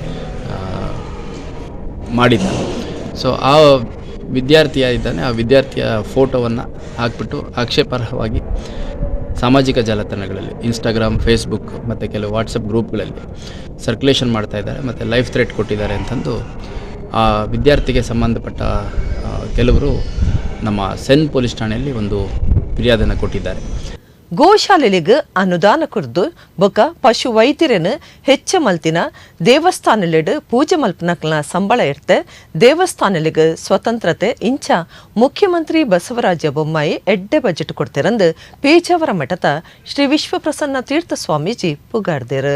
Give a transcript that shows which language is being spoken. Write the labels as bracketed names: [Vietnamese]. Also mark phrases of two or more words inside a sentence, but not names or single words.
[Kannada] ಮಾಡಿದ್ದ, ಸೊ ಆ ವಿದ್ಯಾರ್ಥಿಯ ಇದ್ದಾನೆ, ಆ ವಿದ್ಯಾರ್ಥಿಯ ಫೋಟೋವನ್ನು ಹಾಕ್ಬಿಟ್ಟು ಆಕ್ಷೇಪಾರ್ಹವಾಗಿ ಸಾಮಾಜಿಕ ಜಾಲತಾಣಗಳಲ್ಲಿ ಇನ್ಸ್ಟಾಗ್ರಾಮ್, ಫೇಸ್ಬುಕ್ ಮತ್ತು ಕೆಲವು ವಾಟ್ಸಪ್ ಗ್ರೂಪ್ಗಳಲ್ಲಿ ಸರ್ಕ್ಯುಲೇಷನ್ ಮಾಡ್ತಾ ಇದ್ದಾರೆ ಮತ್ತು [English] life threat [Kannada] ಕೊಟ್ಟಿದ್ದಾರೆ ಅಂತಂದು ಆ ವಿದ್ಯಾರ್ಥಿಗೆ ಸಂಬಂಧಪಟ್ಟ ಕೆಲವರು ನಮ್ಮ ಸೆನ್ ಪೊಲೀಸ್ ಠಾಣೆಯಲ್ಲಿ ಒಂದು ಫಿರ್ಯಾದನ್ನು ಕೊಟ್ಟಿದ್ದಾರೆ. [Tulu] ಗೋಶಾಲೆಗೆ ಅನುದಾನ ಕುರಿದು ಬೊಕ್ಕ ಪಶು ವೈದ್ಯರನ್ನು ಹೆಚ್ಚ ಮಲ್ತಿನ ದೇವಸ್ಥಾನಲೆಡ್ ಪೂಜೆ ಮಲ್ಪನಕ್ಲ ಸಂಬಳ ಇರ್ತೆ ದೇವಸ್ಥಾನಲಿಗೆ ಸ್ವತಂತ್ರತೆ ಇಂಚ ಮುಖ್ಯಮಂತ್ರಿ ಬಸವರಾಜ ಬೊಮ್ಮಾಯಿ ಎಡ್ಡೆ ಬಜೆಟ್ ಕೊಡ್ತಿರಂದು ಪೇಜಾವರ ಮಠದ ಶ್ರೀ ವಿಶ್ವಪ್ರಸನ್ನ ತೀರ್ಥ ಸ್ವಾಮೀಜಿ ಪುಗಾಡ್ದೇರು.